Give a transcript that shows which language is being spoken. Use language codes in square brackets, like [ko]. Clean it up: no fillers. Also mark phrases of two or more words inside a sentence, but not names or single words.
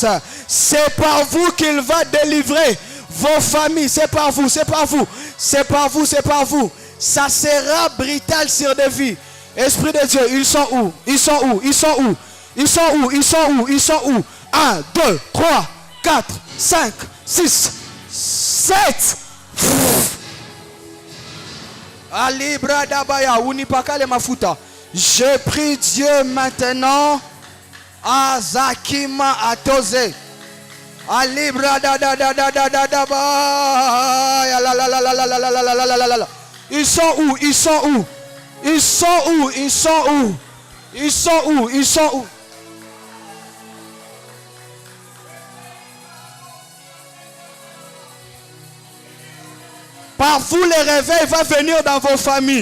[fr] C'est par vous qu'il va délivrer vos familles. C'est par vous, c'est par vous. C'est par vous, c'est par vous. Ça sera brutal sur des vies. Esprit de Dieu, ils sont où? Ils sont où? Ils sont où? Ils sont où? Ils sont où? Ils sont où? 1, 2, 3, 4, 5, 6, 7. [sw] Alibra dabaya unipakale mafuta. [fr] Je prie Dieu maintenant. Azakima atose. Alibra da da da da da da da ba. La la la la la la la la la la la la. Ils sont où? Ils sont où? Ils sont où? Ils sont où? Ils sont où? Ils sont où? Par vous, les réveils va venir dans vos familles.